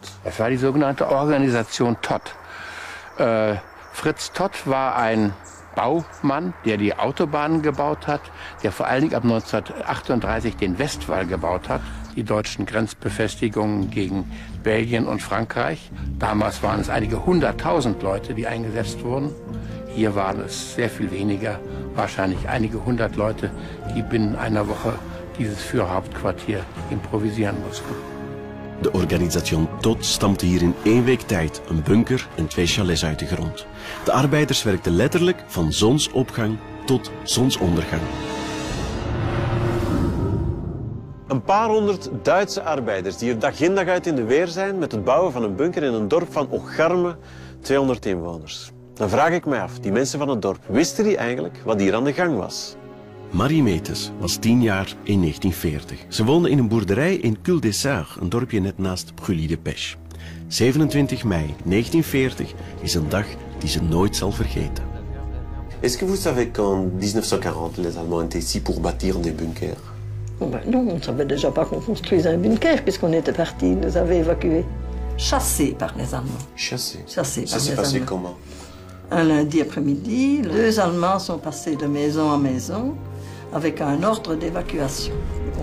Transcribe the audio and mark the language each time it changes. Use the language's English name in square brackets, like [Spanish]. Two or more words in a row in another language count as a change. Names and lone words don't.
[German] Es war die sogenannte Organisation Todt. Fritz Todt war ein Baumann, der die Autobahnen gebaut hat, der vor allen Dingen ab 1938 den Westwall gebaut hat, die deutschen Grenzbefestigungen gegen Belgien und Frankreich. Damals waren es einige 100.000 Leute, die eingesetzt wurden. Hier waren es sehr viel weniger, wahrscheinlich einige 100 Leute, die binnen einer Woche dieses Führerhauptquartier improvisieren mussten. [Dutch] De organisation Todt stampte hier in 1 week tijd een bunker en 2 chalets uit de grond. De arbeiders werkten letterlijk van zonsopgang tot zonsondergang. Een paar honderd Duitse arbeiders die er dag in dag uit in de weer zijn met het bouwen van een bunker in een dorp van Ocharme, 200 inwoners. Dan vraag ik mij af, die mensen van het dorp, wisten die eigenlijk wat hier aan de gang was? Marie Metes was 10 jaar in 1940. Ze woonde in een boerderij in Cul-de-Sac, een dorpje net naast Brûlis de Pêche. 27 mei 1940 is een dag die ze nooit zal vergeten. [French] Est-ce que vous savez qu'en 1940 les Allemands étaient ici pour bâtir des bunkers? Oh ben non, on ne savait déjà pas qu'on construisait un bunker puisqu'on était partis, nous avait évacués. Chassés par les Allemands. Chassés? Chassés par les Allemands. Ça s'est passé comment? Un lundi après-midi, 2 Allemands sont passés de maison en maison avec un ordre d'évacuation.